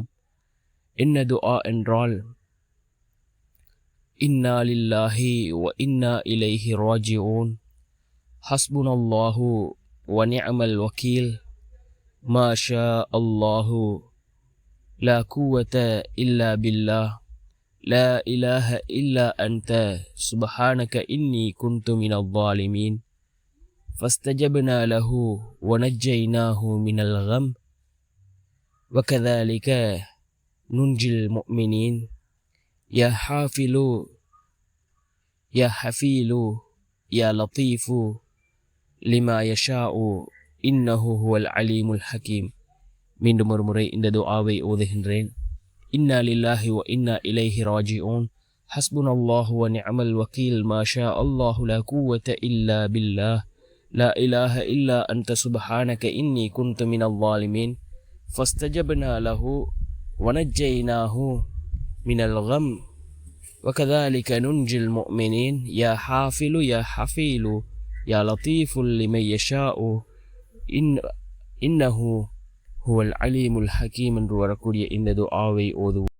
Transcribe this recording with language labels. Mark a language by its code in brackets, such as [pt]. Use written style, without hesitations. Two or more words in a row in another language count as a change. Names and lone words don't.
[ta] என்ன துஆ என்றால், [ar] إنا لله وإنا إليه راجعون حسبنا الله ونعم الوكيل ما شاء الله لا قوة إلا بالله, لا إله إلا أنت سبحانك إني كنت من الظالمين. فاستجبنا له ونجيناه من الغم وكذلك ننجي المؤمنين. يا حافل يا حفيل يا لطيف لما يشاء إنه هو العليم الحكيم. [ta] மீண்டும் ஒரு முறை இந்த துஆவை ஓதுகின்றேன். [ar] إنا لله وإنا إليه راجعون، حسبنا الله ونعم الوكيل، ما شاء الله لا قوة إلا بالله، لا إله إلا أنت سبحانك إني كنت من الظالمين، فاستجبنا له ونجيناه من الغم وكذلك ننجي المؤمنين. يا حافل يا حفيل يا لطيف لمن يشاء إنه هو العليم الحكيم [ta] என்று வரக்கூடிய இந்த துஆவை ஓதுவோம்.